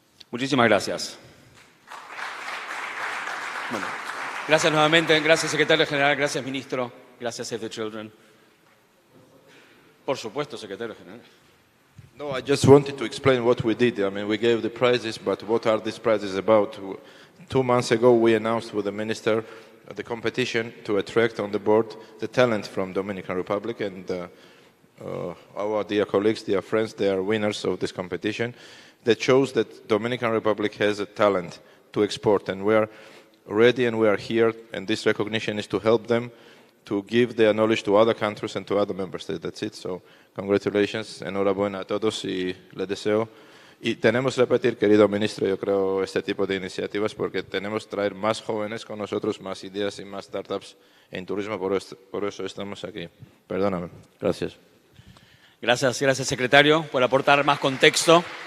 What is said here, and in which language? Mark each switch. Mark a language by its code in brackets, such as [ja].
[es] Muchísimas gracias. Bueno, gracias nuevamente, gracias secretario general, gracias ministro, gracias Save the Children. Por supuesto, secretario general. [en] No, I just wanted to explain what we did. I mean, we gave the prizes, but what are these prizes about? 2 months ago, we announced with the minister the competition to attract on the board the talent from Dominican Republic, and our dear colleagues, dear friends, they are winners of this competition. That shows that Dominican Republic has a talent to export, and we are ready and we are here, and this recognition is to help them to give their knowledge to other countries and to other member states. That's it. So, congratulations, [es] enhorabuena a todos y les deseo. Y tenemos que repetir, querido ministro, yo creo, este tipo de iniciativas porque tenemos que traer más jóvenes con nosotros, más ideas y más startups en turismo, por eso estamos aquí. Perdóname. Gracias. Gracias, gracias secretario, por aportar más contexto.